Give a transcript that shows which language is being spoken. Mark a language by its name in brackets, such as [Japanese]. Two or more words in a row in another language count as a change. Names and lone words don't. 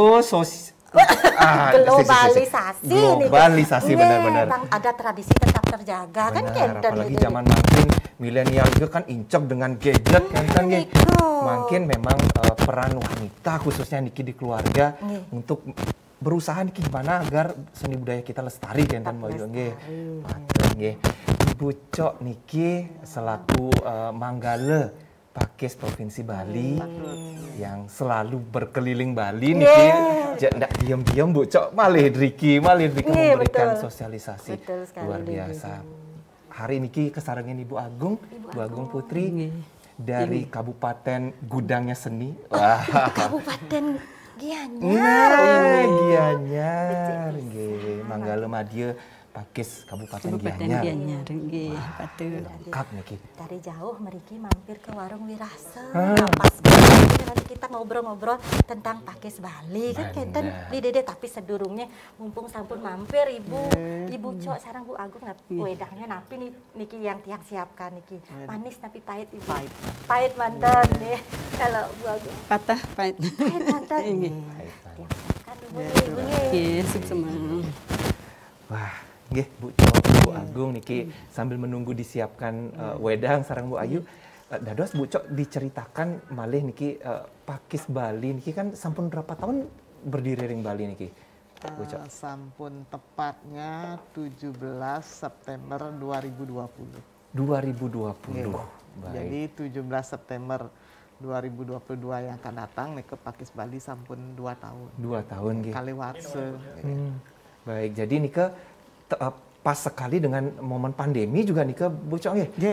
[Indonesian] globalisasi benar-benar. Ada tradisi tetap terjaga kan kenten. Apalagi zaman makin milenial juga kan incok dengan gadget kan Makin memang peran wanita khususnya Niki di keluarga untuk berusaha nih gimana agar seni budaya kita lestari kan Mbak Yu nggih. Nggih. Ibu Cok niki selaku Manggala Pakis Provinsi Bali yang selalu berkeliling Bali niki ndak diam-diam Bu Cok [Balinese] malih driki [Indonesian] memberikan sosialisasi luar biasa. Hari [Balinese] niki kesarengin [Indonesian] Ibu Agung Putri dari Kabupaten Gudangnya Seni. Wah. Kabupaten Gianyar. Gianyar nggih. Manggala Madya Pakis Kabupaten Gianyar. [Balinese] Nggih, patut. [Indonesian] Lengkap niki. Dari jauh meriki mampir ke warung Wirase. Pas banget nanti kita ngobrol-ngobrol tentang Pakis Bali kan kenten di Dede tapi [Balinese] sedurungnya mumpung sampun [Indonesian] mampir Ibu Cok sareng Bu Agung wedangnya [Balinese] napi niki [Indonesian] yang tiang siapkan niki. Manis tapi pahit Ibu. Pahit mantan nih. Kalau Bu Agung Patah pahit. pahit mantan. Tiang siapkan Ibu Nggih, sukses. Wah, nggih Bu Cok, Bu Agung niki sambil menunggu disiapkan wedang sareng Bu Ayu. Dados Bu Cok diceritakan [Balinese] malih niki [Indonesian] Pakis Bali niki kan sampun berapa tahun berdiri ring Bali niki? Bu Cok. Sampun tepatnya 17 September 2020. 2020. Baik. Jadi 17 September 2022 yang akan datang nih ke Pakis Bali sampun 2 tahun. 2 tahun nggih. Kaliwatse. Baik, jadi nika pas sekali dengan momen pandemi juga nika Bu Cok nggih.